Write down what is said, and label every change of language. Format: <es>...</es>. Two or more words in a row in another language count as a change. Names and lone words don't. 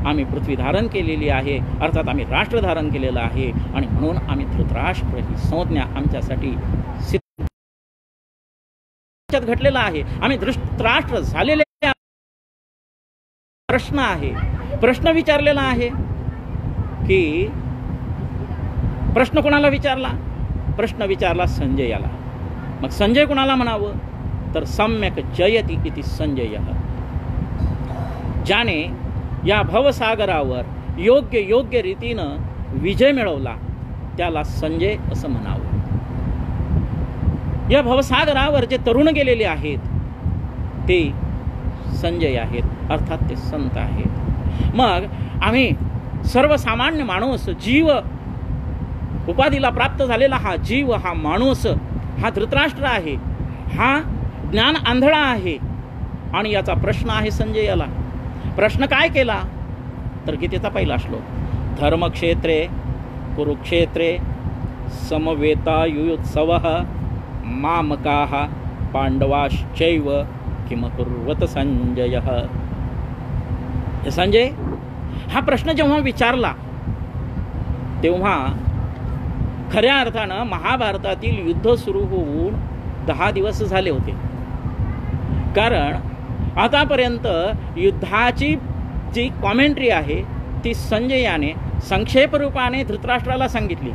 <mr>आम्ही पृथ्वी धारण केलेली आहे, अर्थात आम्ही राष्ट्र धारण केलेलं आहे आणि म्हणून आम्ही धृतराष्ट्र ही संज्ञा आमच्यासाठी घटलेला आहे. आम्ही धृतराष्ट्र झालेले. प्रश्न आहे, प्रश्न विचारलेला आहे की प्रश्न कोणाला विचारला, प्रश्न विचारला संजयाला. मग संजय कोणाला म्हणावं तर</mr> <sa>सम्यक जयति इति संजयः.</sa> <mr>ज्याने या भवसागरावर योग्य रीतीनं विजय मिळवला त्याला संजय असं म्हणावं. या भवसागरावर जे तरुण गेलेले आहेत ते संजय आहेत, अर्थात ते संत आहेत. मग आम्ही सर्वसामान्य माणूस, जीव उपाधीला प्राप्त झालेला हा जीव, हा माणूस, हा धृतराष्ट्र आहे, हा ज्ञान आंधळा आहे आणि याचा प्रश्न आहे संजयाला. प्रश्न काय केला तर गीतेचा पहिला श्लोक,</mr> <sa>धर्मक्षेत्रे कुरुक्षेत्रे समवेतायुत्सवः मामकाः पांडवाश्चैव किमकुर्वत संजयः.</sa> <mr>हे संजय हा प्रश्न जेव्हा विचारला तेव्हा खऱ्या अर्थानं महाभारतातील युद्ध सुरू होऊन 10 दिवस झाले होते. कारण आतापर्यंत युद्धाची जी कॉमेंट्री आहे ती संजयाने संक्षेप रूपाने धृतराष्ट्राला सांगितली.</mr>